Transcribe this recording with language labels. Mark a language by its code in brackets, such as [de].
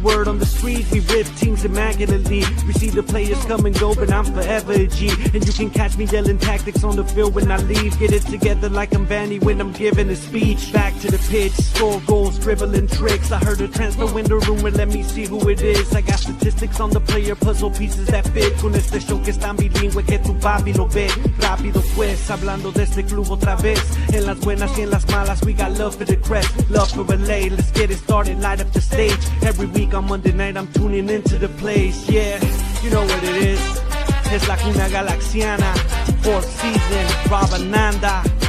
[en] Word on the street, we rip teams immaculately. We see the players come and go, but I'm forever a G. And you can catch me yelling tactics on the field when I leave. Get it together like I'm Vanny when I'm giving a speech. Back to the pitch, score goals, dribbling tricks. I heard a transfer window rumor, let me see who it is. I got statistics on the player, puzzle pieces that fit. [es] Con este show que es tan bilingüe que tu papi lo ve. Rápido pues, hablando de este club otra vez. En las buenas y en las malas, [en] we got love for the crest, love for LA. Let's get it started, light up the stage. Every week on Monday night I'm tuning into the place. Yeah, you know what it is. It's La Cuna Galaxiana, 4th season, Rob Ananda.